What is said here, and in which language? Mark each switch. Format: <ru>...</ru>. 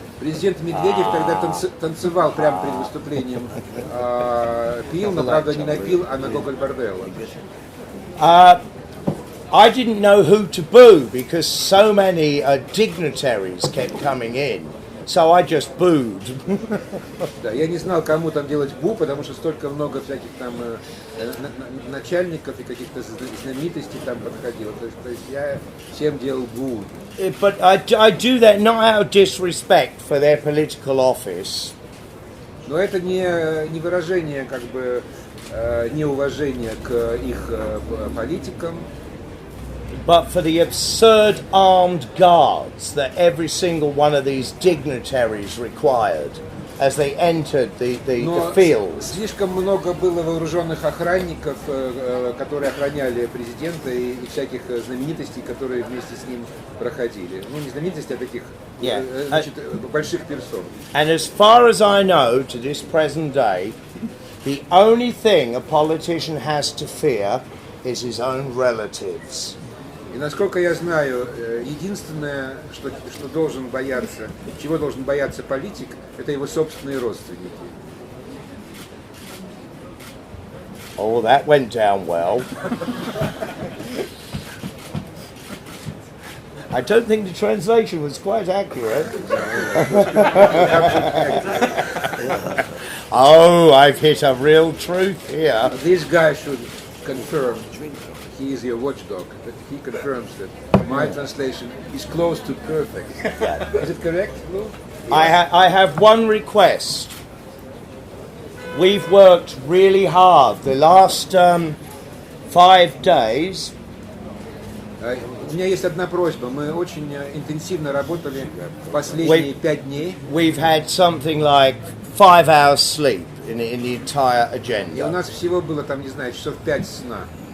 <ru>Президент Медведев тогда танцевал прямо перед выступлением. Пил, но, правда, не на пил, а на Gogol Bordello.</ru> <en>I didn't know who to boo because so many dignitaries kept coming in, so I just booed.</en> <ru>Да, я не знал, кому там делать бу, потому что столько много всяких там начальников и каких-то знаменитостей там подходило. То есть я всем делал бу.</ru> <en>But I do that not out of disrespect for their political office,</en> <ru>Но это не выражение как бы неуважения к их политикам,</ru> <en>but for the absurd armed guards that every single one of these dignitaries required as they entered the</en> <ru>Но</ru> <en>field.</en> <ru>слишком много было вооруженных охранников, которые охраняли президента и всяких знаменитостей, которые вместе с ним проходили. Ну, не знаменитостей, а таких значит, больших персон.</ru> <en>And as far as I know, to this present day, the only thing a politician has to fear is his own relatives.</en> <ru>И насколько я знаю, единственное, что должен бояться, чего должен бояться политик, это его собственные родственники.</ru> <en>Oh, that went down well. I don't think the translation was quite accurate. Oh, I've hit a real truth here. This guy should confirm. He is your watchdog. But he confirms that my translation is close to perfect. Is it correct, Lou? I have one request. We've worked really hard. The last 5 days.</en> <ru>У меня есть одна просьба. Мы очень интенсивно работали последние 5 дней.</ru> <en>We've had something like 5 hours sleep in the entire</en> <ru>И у</ru> <en>agenda.</en> <ru>нас всего было там, не знаю, часов 5 сна.</ru>